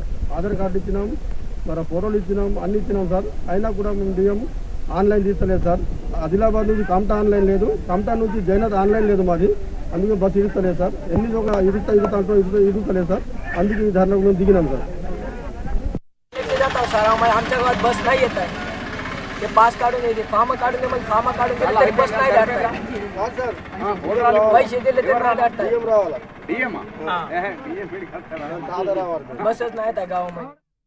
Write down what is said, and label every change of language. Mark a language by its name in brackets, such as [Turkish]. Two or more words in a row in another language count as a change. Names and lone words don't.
[Telugu] ఆధార్ కార్డు ఇచ్చినాం, మరి ఫోటోలు ఇచ్చినాం, అన్ని ఇచ్చినాం సార్. అయినా కూడా మేము డిఎం ఆన్లైన్ తీస్తలేదు సార్. ఆదిలాబాద్ నుంచి కమటా ఆన్లైన్ లేదు, కమటా నుంచి జైనత్ ఆన్లైన్ లేదు మాది. అందుకే బస్సు ఇడుస్తలేదు సార్. ఎన్ని ఒక ఇడుస్తలేదు సార్. అందుకే ఈ ధర్నా మేము దిగినాం సార్. [Marathi] सर आमच्या गावात बस नाही येत आहे. ते पास काढून येते, फॉर्म काढून दे, फॉर्म काढून दिले तरी बस नाही जात आहे. पैसे दिले तरी नाही जात आहे. बसच नाही येत आहे गावामध्ये.